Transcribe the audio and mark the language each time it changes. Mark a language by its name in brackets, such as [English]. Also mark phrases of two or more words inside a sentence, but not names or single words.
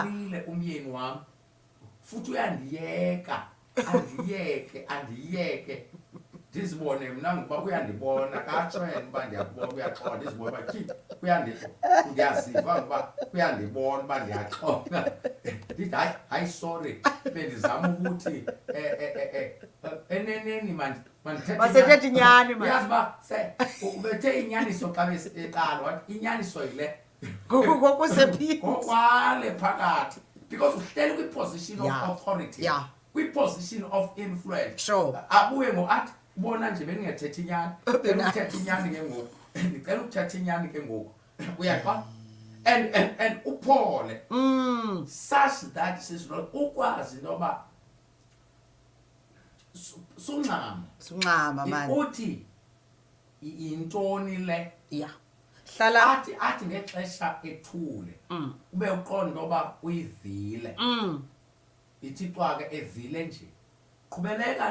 [Xhosa] upholile umyeni wami futhi uyandiyeka andiyeke ndizibone mna ngoba uyandibona katsho yena uba ndiyakubona uyaxola ndizibone uba thi ndiyaziva ngoba uyandibona uba ndiyaxola ndithi hayi sorry bendizama ukuthi eneneni Basethetha inyani man. uyazi uba ubethe inyaniso xa beqala wathi inyaniso yile Ngokusephi? ngokwale phakathi because uhleli kwi-position [English] Yeah. of authority Yeah. kwi-position of influence Sure. [Xhosa] abuye athi bona nje bengingathetha inyani ukuthetha inyani ke ngoku ndicela ukuthetha inyani ke ngoku uyaqwa and uphole [English] such that [Xhosa] sisilot ukwazi noba Suncama man. uthi intoni le [English] Yeah. Hlala. [Xhosa] athi ngexesha ethule ube uqonda oba uyivile ithixwa ke evile nje qhubeleka